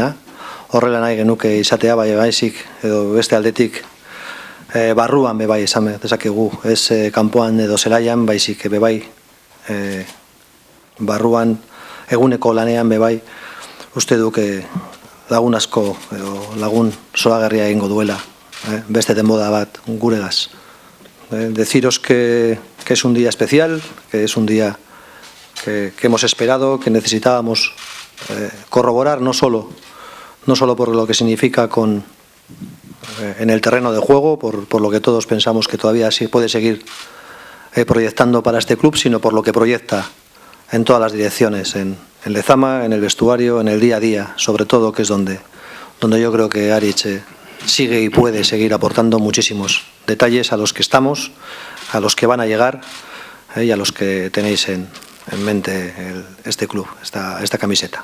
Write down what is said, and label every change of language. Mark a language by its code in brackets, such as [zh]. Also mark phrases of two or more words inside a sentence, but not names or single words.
[eu] Horrela nahi genuke izatea, bai baizik edo beste aldetik barruan bebai esan dezakegu, ez kanpoan edo zelaian, baizik bebai barruan eguneko lanean bebai, uste duk lagun asko edo lagun zoragarria egingo duela, beste denboda bat guregaz. [es] Deciros que es un día especial, que es un día que hemos esperado, que necesitábamos corroborar no solo por lo que significa en el terreno de juego, por lo que todos pensamos que todavía sí puede seguir proyectando para este club, sino por lo que proyecta en todas las direcciones, en Lezama, en el vestuario, en el día a día, sobre todo, que es donde yo creo que Aritz sigue y puede seguir aportando muchísimos detalles a los que estamos, a los que van a llegar y a los que tenéis en mente este club, esta camiseta.